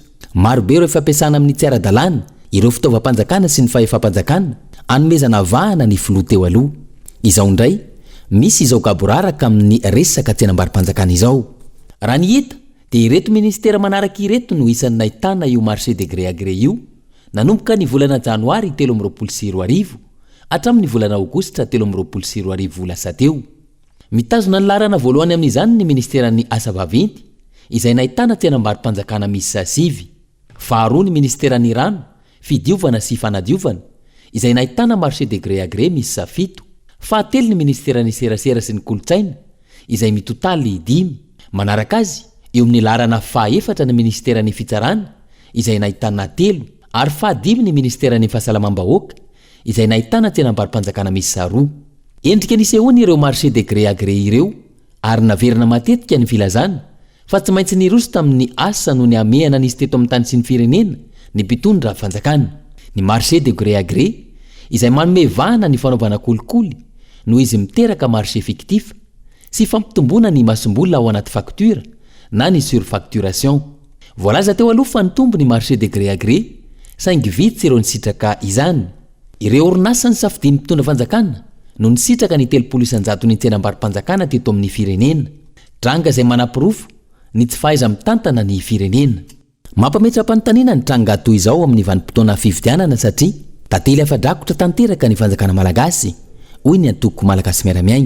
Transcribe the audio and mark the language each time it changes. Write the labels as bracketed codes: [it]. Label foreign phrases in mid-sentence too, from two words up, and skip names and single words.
[mg] Maro be ireo fampiasana amin'ny tsy ara-dalàna ireo fitaovam-panjakana sy ny fahefam-panjakana anomezana vahana ny filoha teo aloha. Izao indray misy izao kaboraraka amin'ny resaka tsenam-barim-panjakana izao. Raha ny hita dia ireto ministera manaraka ireto no isan'ny nahitana io [fr] marché de gré à gré [mg] io nanomboka ny volana janoary 13.4 hatramin'ny volana aogositra 13.4 lasa teo. Mitazona ny laharana voalohany amin'izany ny ministeran'ny asa vaventy izay nahitana tsenam-barim-panjakana misy 6, faharoa ny ministeran'ny rano, fidiovana sy fanadiovana izay nahitana [fr] marché de gré à gré [mg] misy 7, fahatelo ny ministeran'ny serasera sy ny kolotsaina izay mitotaly 5. Manaraka azy eo amin'ny laharana faha-4 ny ministeran'ny fitsarana izay nahitana 3 ary faha-5 ny ministeran'ny fahasalamam-bahoaka izay nahitana tsenam-barim-panjakana misy 2. Endrika nisehoany ireo [fr] marché de gré à gré [mg] ireo ary naverina matetika ny filazana fa tsy maintsy niroso tamin'ny asa no ny amehana nisy teto amin'ny tany sy ny firenena ny mpitondra fanjakana. Ny [fr] marché de gré à gré [mg] izay manome vahana ny fanaovana kolikoly noho izy miteraka [fr] marché fictif [mg] sy fampitomboana ny masombolona ao anaty facture na ny surfacturation. Voalaza teo aloha fa nitombo ny [fr] marché de gré à gré [mg] saingy vitsy ireo nisitraka izany. Ireo orinasa ny safidia mpitondra fanjakana no nisitraka ny 300 ny tsenam-barim-panjakana teto amin'ny firenena. Tranga izay manapirofo ny tsy fahaiza mitantana ny firenena. Mampametra-panontaniana ny tranga toy izao amin'ny vanim-potoana fifidianana satria tantely afa-drakotra tanteraka ny fanjakana malagasy, hoy ny antoko malagasy miaramiainga.